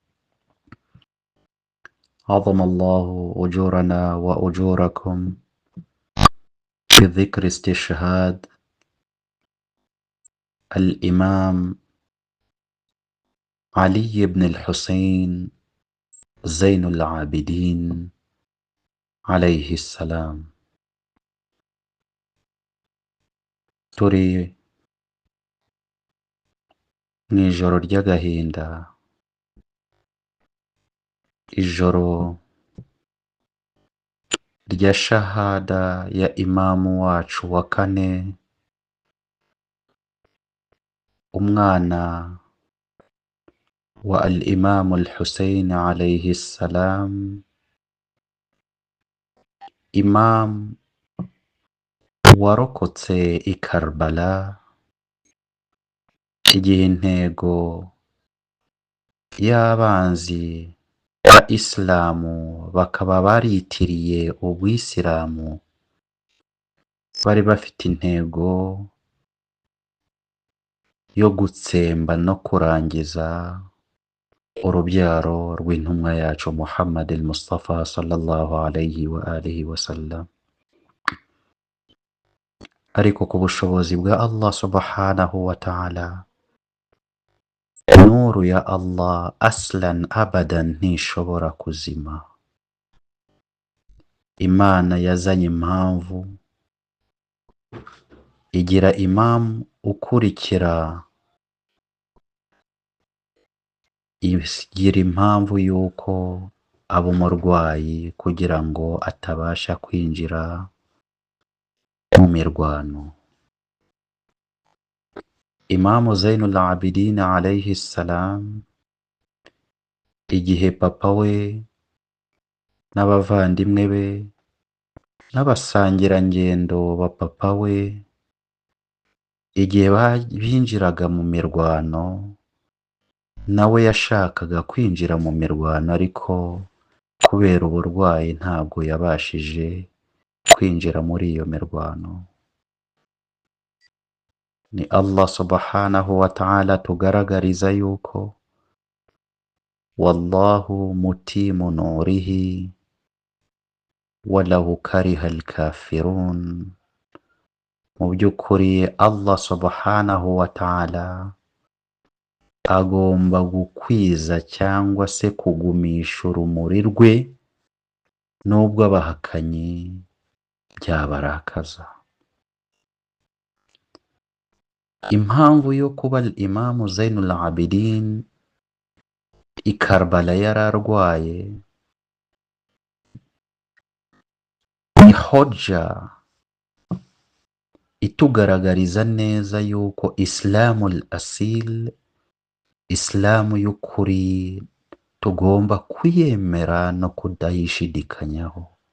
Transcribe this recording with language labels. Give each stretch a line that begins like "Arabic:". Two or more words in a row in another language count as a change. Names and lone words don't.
Arabic: عظم الله أجورنا وأجوركم بذكر استشهاد الإمام علي بن الحسين زين العابدين عليه السلام.
Kinyarwanda: turi mu ijoro ry'agahinda, ijoro rya shahada ya imamu wacu wa kane, umwana wa
Arabic: الإمام الحسين عليه السلام,
Kinyarwanda: imam warokotse i Karbala igihe intego y'abanzi ba Isilamu bakaba baritiriye ubuyisilamu bari bafite intego yo gutsemba no kurangiza urubyaro rw'intumwa yacu Muhammad al-Mustafa
Arabic: صلى الله عليه وآله وسلم.
Kinyarwanda: Ariko ku bushobozi bwa Allah
Arabic: سبحانه وتعالى,
Kinyarwanda: nuru ya Allah
Arabic: أصلاً أبداً
Kinyarwanda: ntishobora kuzima. Imana yazanye impamvu igira imamu ukurikira, igira impamvu yuko aba umurwayi kugira ngo atabasha kwinjira mu mirwano. Imamu Zainul Abidin
Arabic: عليه السلام,
Kinyarwanda: igihe papa we n'abavandimwe be n'abasangirangendo ba papa we igihe binjiraga mu mirwano, nawe yashakaga kwinjira mu mirwano ariko kubera uburwayi ntabwo yabashije kwinjira muri iyo mirwano. Ni Allah
Arabic: سبحانه وتعالى
Kinyarwanda: tugaragariza yuko
Arabic: والله متم نوره ولو كره الكافرون.
Kinyarwanda: Mu by'ukuri Allah
Arabic: سبحانه وتعالى
Kinyarwanda: agomba gukwiza cyangwa se kugumisha urumuri rwe nubwo abahakanyi byabarakaza. Impamvu yo kuba imamu Zainul Abidin i Karbala yararwaye ni hoja itugaragariza neza yuko
Arabic: الإسلام الأصيل,
Kinyarwanda: Islamu y'ukuri tugomba kuyemera no kudayishidikanyaho.